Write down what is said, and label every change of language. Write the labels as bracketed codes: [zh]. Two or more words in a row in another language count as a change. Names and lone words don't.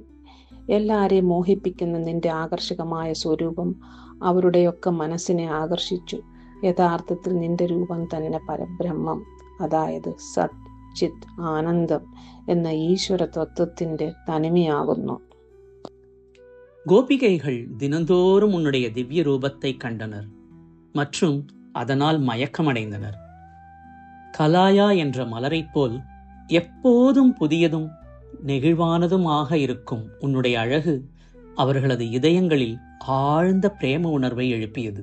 [ml] എല്ലാവരെയും മോഹിപ്പിക്കുന്ന നിന്റെ ആകർഷകമായ സ്വരൂപം അവരുടെയൊക്കെ മനസ്സിനെ ആകർഷിച്ചു. യഥാർത്ഥത്തിൽ നിന്റെ രൂപം തന്നെ പരബ്രഹ്മം, അതായത് സത്, ചിത്, ആനന്ദം എന്ന ഈശ്വര തത്വത്തിന്റെ തനിമയാകുന്നു. [ta] கோபிகைகள் தினந்தோறும் உன்னுடைய திவ்ய ரூபத்தை கண்டனர் மற்றும் அதனால் மயக்கமடைந்தனர். கலாயா என்ற மலரைப் போல் எப்போதும் புதியதும் நெகிழ்வானதுமாக இருக்கும் உன்னுடைய அழகு அவர்களது இதயங்களில் ஆழ்ந்த பிரேம உணர்வை எழுப்பியது.